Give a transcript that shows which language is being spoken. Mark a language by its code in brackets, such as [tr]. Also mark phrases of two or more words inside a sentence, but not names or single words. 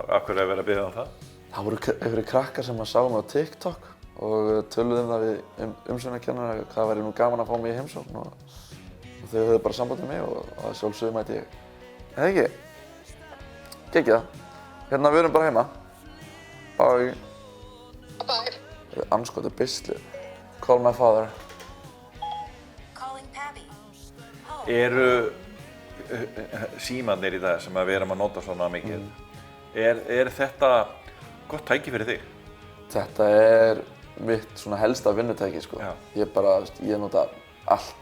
[is] Af hverju er verið að biðja það? Það voru einhverjir krakkar sem að sá mig á TikTok og töluðu það við umsjónarkennara hvað væri nú gaman að fá mig í heimsókn og þau höfðu bara samband með mig og að sjálfsögðu mæti ég. Eða ekki? Geggjað. Hérna, við erum bara heima. Bye. Bye. Andskoti beislið. [en] Call my father. [is] Eru símarnir í dag sem við erum að nota svona mikið, er þetta gott tæki fyrir þig? Þetta er mitt svona helsta vinnutæki, sko. Ég nota allt.